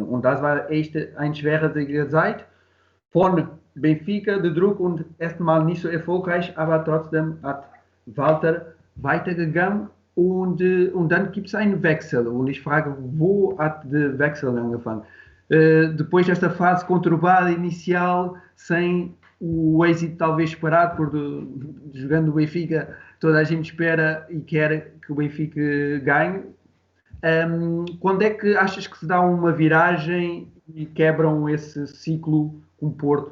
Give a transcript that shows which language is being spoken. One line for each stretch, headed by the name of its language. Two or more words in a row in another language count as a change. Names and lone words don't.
German: Und das war echt eine schwierige Zeit von Benfica, der Druck und erstmal nicht so erfolgreich, aber trotzdem hat Walter weitergegangen und dann gibt es einen Wechsel und ich frage, wo hat der Wechsel angefangen?
Portuguese: Depois desta fase conturbada inicial, sem o êxito talvez esperado, jogando o Benfica, toda a gente espera e quer que o Benfica ganhe. Quando é que achas que se dá uma viragem e quebram esse ciclo com o Porto?